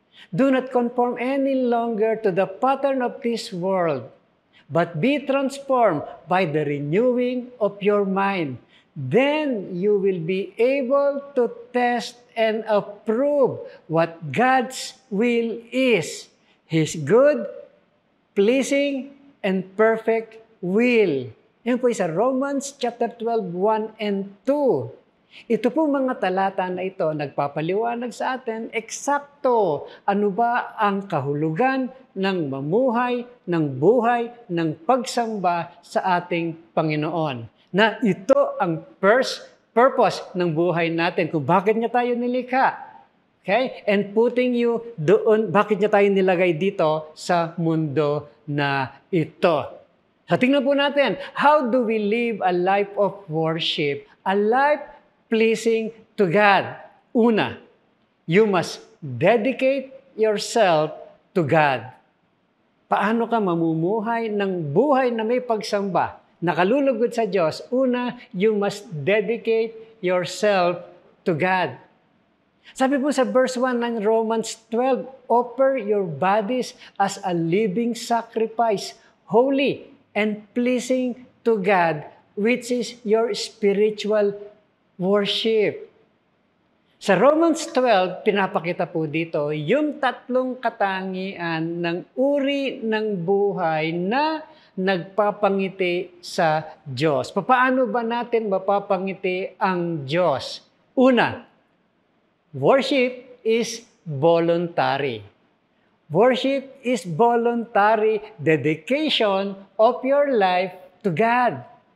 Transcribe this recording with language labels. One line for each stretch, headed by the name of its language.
English: Do not conform any longer to the pattern of this world, but be transformed by the renewing of your mind. Then you will be able to test and approve what God's will is, His good, pleasing, and perfect will.
Filipino: Yan po sa Romans chapter 12, 1 and 2. Ito po mga talata na ito, nagpapaliwanag sa atin, eksakto ano ba ang kahulugan ng mamuhay, ng buhay, ng pagsamba sa ating Panginoon. Na ito ang first purpose ng buhay natin, kung bakit niya tayo nilikha. Okay?
English: And putting you
Filipino: doon, bakit niya tayo nilagay dito sa mundo na ito.
English: So
Filipino: tingnan po natin,
English: how do we live a life of worship? A life pleasing to God. Una, you must dedicate yourself to God.
Filipino: Paano ka mamumuhay ng buhay na may pagsamba, nakalulugod sa Diyos?
English: Una, you must dedicate yourself to God.
Filipino: Sabi po sa
English: verse 1 ng Romans 12, offer your bodies as a living sacrifice, holy and pleasing to God, which is your spiritual worship.
Filipino: Sa Romans 12, pinapakita po dito yung tatlong katangian ng uri ng buhay na nagpapangiti sa Diyos. Paano ba natin mapapangiti ang Diyos?
English: Una, worship is voluntary. Worship is voluntary dedication of your life to God.